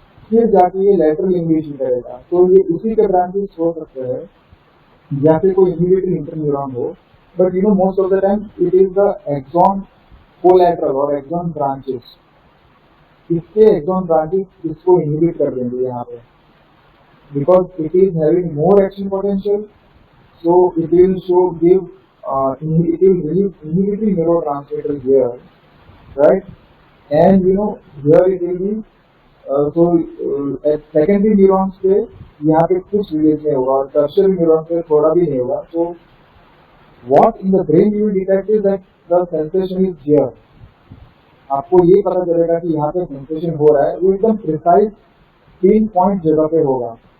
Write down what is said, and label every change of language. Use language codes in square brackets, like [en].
[hi] फिर जाके ये लैटरल इनहिबिशन करेगा. तो ये उसी के ब्रांचेस हो सकते हैं या फिर कोई इनहिबिटरी इंटरन्यूरॉन हो, [en] but most of the time it is the axon collateral [hi] और एक्सॉन ब्रांचेस. इसके एक्सॉन ब्रांचेस इसको इनहिबिट कर देंगे यहाँ पे, [en] Because it is having more action potential. So it will show give it will release inhibitory neurotransmitter here, right? And here it will be [hi] secondary neurons पे यहाँ पे कुछ रिलीज नहीं होगा और टर्शियरी न्यूरॉन पे थोड़ा भी नहीं होगा. [en] So what in the brain you will detect is that the sensation is here. [hi] आपको ये पता चलेगा कि यहाँ पे सेंसेशन हो रहा है, वो एकदम प्रिसाइज पिन पॉइंट जगह पे होगा.